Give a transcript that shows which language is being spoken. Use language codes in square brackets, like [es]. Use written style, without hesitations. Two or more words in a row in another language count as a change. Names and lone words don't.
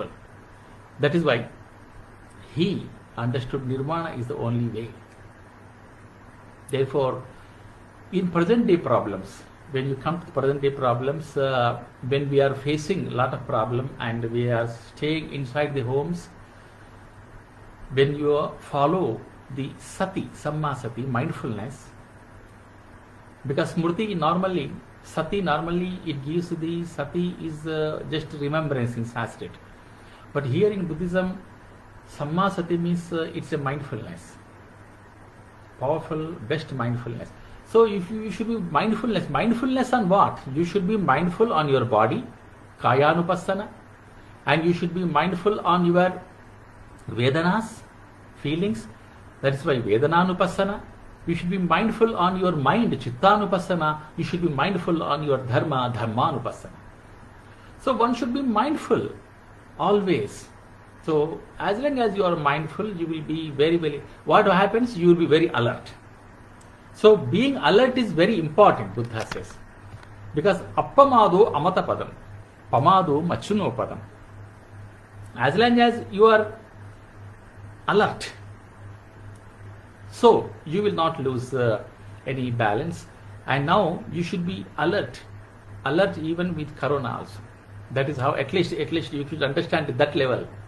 [en] That is why he understood Nirvana is the only way. Therefore, in present day problems, when you come to present day problems, when we are facing a lot of problem and we are staying inside the homes, when you follow the sati, [pi] samma sati, [en] mindfulness, because smriti normally, sati normally it gives the sati is just remembrance in Sanskrit. But here in Buddhism, [pi] samma sati [en] means it's a mindfulness, powerful, best mindfulness. So if you should be mindfulness on what? You should be mindful on your body, [pi] kaya anupassana, [en] and you should be mindful on your Vedanas, feelings. That is why Vedananupassana. You should be mindful on your mind, Chittanupassana. You should be mindful on your Dharma, Dharmanupassana. So one should be mindful always. So as long as you are mindful, you will be very, what happens? You will be very alert. So being alert is very important, Buddha says. [pi] Because appamado amata padam, pamado machuno padam. [en] As long as you are alert, so you will not lose any balance. And now you should be alert even with Corona also. That is how at least you should understand that level.